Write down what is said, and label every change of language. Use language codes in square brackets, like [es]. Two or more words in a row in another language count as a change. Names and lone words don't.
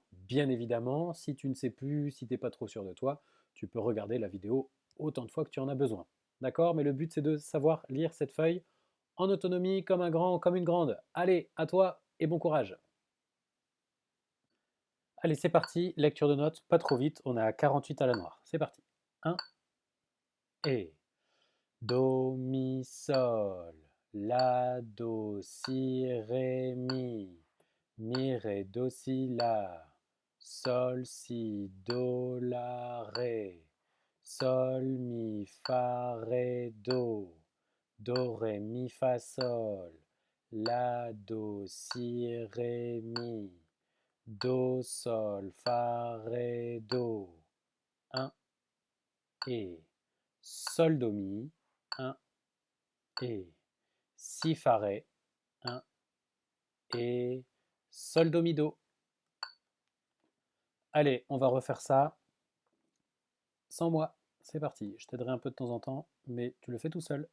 [fr] Bien évidemment, si tu ne sais plus, si tu n'es pas trop sûr de toi, tu peux regarder la vidéo autant de fois que tu en as besoin. D'accord? Mais le but c'est de savoir lire cette feuille en autonomie, comme un grand, comme une grande. Allez, à toi et bon courage. Allez, c'est parti, lecture de notes, pas trop vite, on est à 48 à la noire. C'est parti. 1 et do, mi, sol, la, do, si, ré, mi, ré, do, si, la, sol, si, do, la, ré, sol, mi, fa, ré, do, ré, mi, fa, sol, la, do, si, ré, do, sol, fa, ré, do. 1 et sol, do, mi. 1 et si, fa, ré. 1 et sol, do, mi, do. Allez, on va refaire ça sans moi. C'est parti. Je t'aiderai un peu de temps en temps, mais tu le fais tout seul.